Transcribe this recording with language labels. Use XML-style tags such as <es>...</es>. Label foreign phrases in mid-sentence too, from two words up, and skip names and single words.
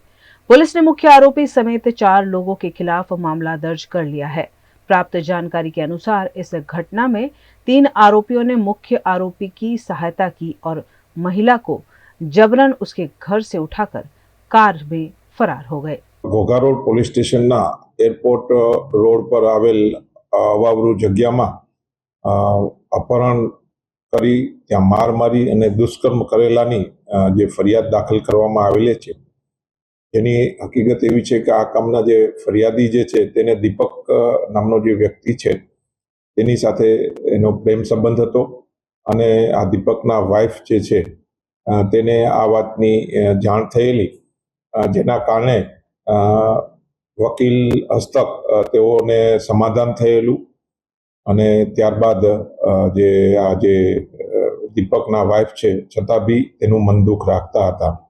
<hi>पुलिस ने मुख्य आरोपी समेत 4 लोगों के खिलाफ मामला दर्ज कर लिया है। प्राप्त जानकारी के अनुसार इस घटना में 3 आरोपियों ने मुख्य आरोपी की सहायता की और महिला को जबरन उसके घर से उठाकर कार में फरार हो गए।</hi> <gu>ઘોઘા રોડ પોલીસ સ્ટેશન એરપોર્ટ રોડ પર આવેલ અવાવરુ જગ્યામાં અપહરણ કરી ત્યાં માર મારી અને દુષ્કર્મ કરેલાની જે ફરિયાદ દાખલ કરવામાં આવેલી છે। જેની હકીકત એવી છે કે આ કામના જે ફરિયાદી જે છે તેને દીપક નામનો જે વ્યક્તિ છે તેની સાથે એનો પ્રેમ સંબંધ હતો અને આ દીપકના વાઇફ જે છે તેને આ વાતની જાણ થયેલી, જેના કારણે વકીલ હસ્તક તેઓને સમાધાન થયેલું અને ત્યારબાદ જે દીપકના વાઇફ છે છતાં બી તેનું મન દુઃખ રાખતા હતા।</gu>